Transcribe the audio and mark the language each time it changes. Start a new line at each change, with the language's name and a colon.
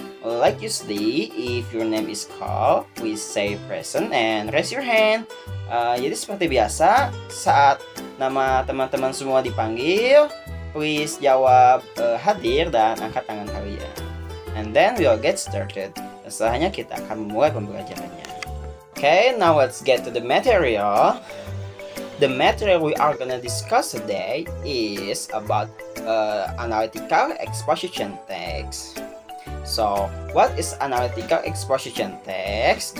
English: Like you see, if your name is called, please say present and raise your hand.
Indonesian: Jadi seperti biasa, saat nama teman-teman semua dipanggil, please jawab hadir dan angkat tangan kalian.
English: And then we'll get started.
Indonesian: Setelahnya kita akan memulai pembelajarannya.
English: Okay, now let's get to the material. The material we are gonna discuss today is about analytical exposition text. So, what is analytical exposition text?